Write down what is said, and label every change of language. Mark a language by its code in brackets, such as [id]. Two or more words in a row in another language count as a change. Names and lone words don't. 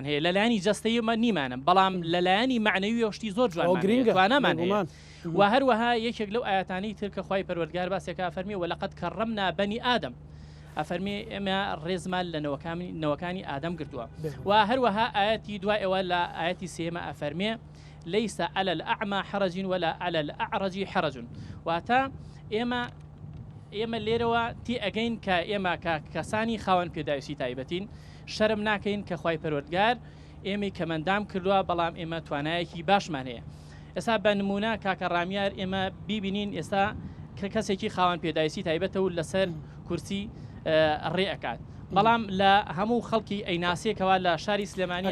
[ckb] هەیە لەلایانی جەستەیمە نیمانە بەڵام لەلایانی معنەوی شتی زۆر جوان توانامان هەیە و هەروەها یەکێک لەو ئاەتانی تر کە خوای پەروەردگار باسێکە فەرمی [ar] وەلەقەد کەڕەمنا بەنی ئادەم [ckb] ئەفەرمی ئێمە ڕێزمان لە نەوەکانی ئادەم گرتووە و هەروەها ئاەتی دوای ئەوە لە ئاەتی سێمە ئەفەرمێ [ar] ليس على الأعمى حرج ولا على الأعرج حرج [ckb] واتە ئێمە لێرەوە تی ئەگەین کە ئێمە کەسانی خاوەن پێداویستی تایبەتین شەرم ناکەین کە خوای پەروەردگار ئێمەی کەمەندام کردووە بەڵام ئێمە توانایەکی باشمان هەیە ئێستا بە نمونە کاکە ڕامیار ئێمە بیبینین ئێستا کەسێکی خاوەن پێداویستی تایبەتە و لەسەر کورسی ڕێ ئەکات بەڵام لە هەموو خەڵکی ئەیناسێکەوە لە شاری سلێمانی